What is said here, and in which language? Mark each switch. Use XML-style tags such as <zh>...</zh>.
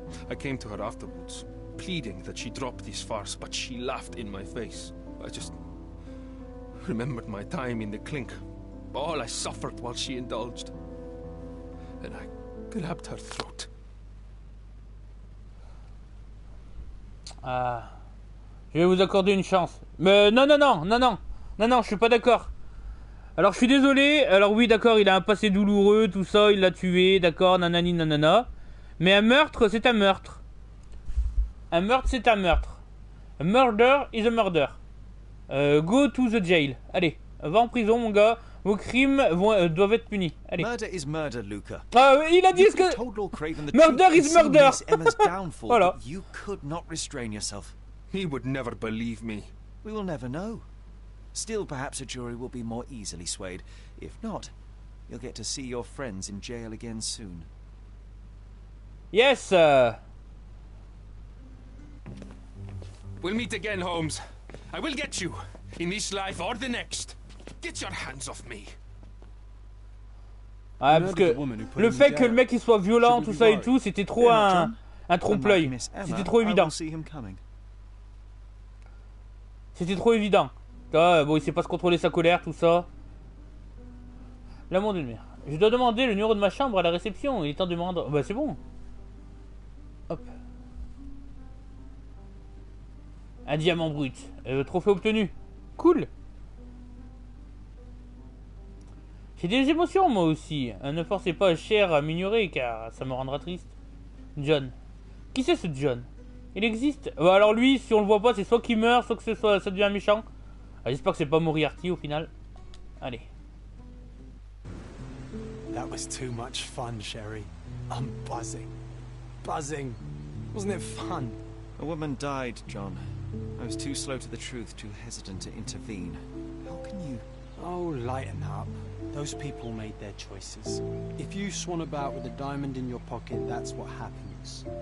<en>I came to her afterwards, pleading that she drop this farce, but she laughed in my face. I just remembered my time in the clink, all I suffered while she indulged. And I grabbed her throat.</en> <fr>Ah, je vais vous accorder une chance. Mais non, je suis pas d'accord. Alors je suis désolé, alors oui d'accord, il a un passé douloureux, tout ça, il l'a tué, d'accord, nanani nanana. Mais un meurtre, c'est un meurtre. Un meurtre, c'est un meurtre.</fr> <en>A murder is a murder. Go to the jail.</en> <fr>Allez, va en prison mon gars, vos crimes doivent être punis. Allez.</fr> <en>Murder is murder, Luca.</en> <fr>Ah, il a dit ce que...</fr> <en>Murder is murder.</en> <fr>Voilà.</fr> <en>You could not restrain yourself. He would never believe me. We will never know. Still, perhaps a jury will be more easily swayed. If not, you'll get to see your friends in jail again soon. Yes, We'll meet again, Holmes. I will get you, in this life or the next. Get your hands off me.</en> <fr>Ah, parce que le fait que le mec il soit violent, tout ça et tout, c'était trop un trompe-l'œil. C'était trop évident. C'était trop évident. Ah, bon, il sait pas se contrôler sa colère, tout ça. L'amour d'une mère. Je dois demander le numéro de ma chambre à la réception. Il est temps de me rendre. Bah, c'est bon. Hop. Un diamant brut. Trophée obtenu. Cool. J'ai des émotions, moi aussi. Ne forcez pas Cher à m'ignorer, car ça me rendra triste. John. Qui c'est ce John? Il existe? Bah, alors lui, si on le voit pas, c'est soit qu'il meurt, soit que ça devient méchant. J'espère que c'est pas Moriarty au final. Allez.</fr> <en>That was too much fun, Sherry. I'm buzzing. Buzzing. Wasn't it fun? A woman died, John. I was too slow to the truth, too hesitant to intervene. How can you... Oh, lighten up. Those people made their choices. If you swan about with a diamond in your pocket, that's what happens.</en>